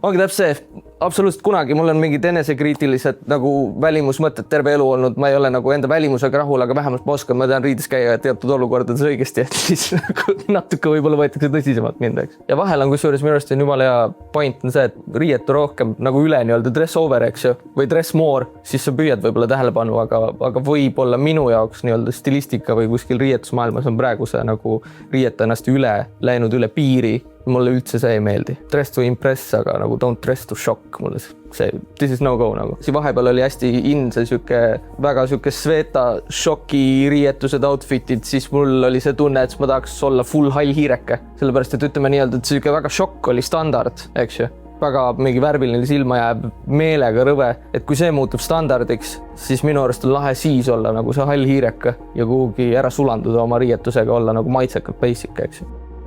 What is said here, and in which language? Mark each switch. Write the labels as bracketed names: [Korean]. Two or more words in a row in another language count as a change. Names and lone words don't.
[Estonian] See absoluutselt kunagi, mul on mingid enesekriitilised nagu välimusmõtted terve elu olnud, ma ei ole nagu enda välimusega rahul, aga vähemalt ma oskan, ma tean riides käia teatud olukordades õigesti, et siis natuke võib-olla võetakse tõsisemalt mind, eks. Ja vahel on kusjuures minu arust on jumala hea point on see, et riietu rohkem nagu üle nii-öelda [English] dress over, [Estonian] eks ju, või [English] dress more, [Estonian] siis sa püüad võib-olla tähelepanu, aga võib-olla minu jaoks nii-öelda stilistika või kuskil riietusmaailmas on praegu see nagu riieta ennast läinud üle piiri. Mulle üldse see ei meeldi. [English] Dress to impress, [Estonian] aga nagu [English] don't dress to shock. [Estonian] Mulle see, [English] this is no go nagu. [Estonian] Siin vahepeal oli hästi see väga sveta šoki riietused outfitid, siis mul oli see tunne, et ma tahaks olla full hall hiireke. Sellepärast, et ütleme nii-öelda, et see väga šokk oli standard, eks ju. Väga mingi värviline silma jääb meelega rõve, et kui see muutub standardiks, siis minu arust on lahe siis olla nagu see hall hiireke ja kuhugi ära sulanduda oma riietusega, olla nagu maitsekalt basic, eks ju.